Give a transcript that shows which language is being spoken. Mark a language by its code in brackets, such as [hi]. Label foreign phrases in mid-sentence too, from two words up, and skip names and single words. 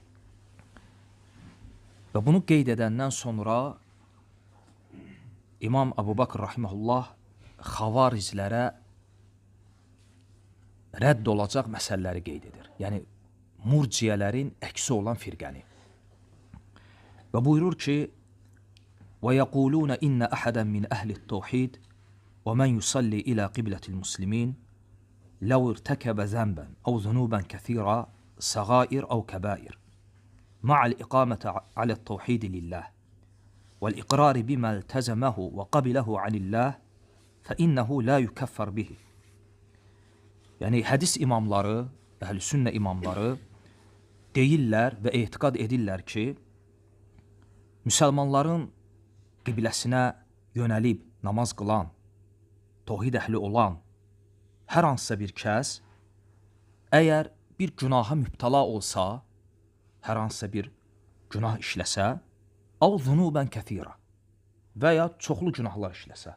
[az] Və bunu qeyd edəndən sonra İmam Abu Bakr rahimehullah xavariclərə rədd olacaq məsələləri qeyd edir. Yəni murciyələrin əksi olan firqəni. Və buyurur ki: [ar] وَيَقُولُونَ إِنَّ أَحَدًا مِنْ أَهْلِ التَّوْحِيدِ وَمَنْ يُصَلِّي إِلَى قِبْلَةِ الْمُسْلِمِينَ لَوْ ارْتَكَبَ ذَنْبًا أَوْ ذُنُوبًا كَثِيرًا صَغَائِرَ أَوْ كَبَائِرَ مع الإقامة على التوحيد لله والإقرار بما التزمه وقبله عن الله فإنه لا يكفر به. [az] Yəni hədis imamları, əhl-i sünnə imamları deyirlər və etiqad edirlər ki, müsəlmanların qibləsinə yönəlib namaz qılan, tohid əhli olan hər hansısa bir kəs, əgər bir günaha mübtala olsa, hər hansısa bir günah işləsə, [ar] أو ذنوبا كثيرا [az] və ya çoxlu günahlar işləsə.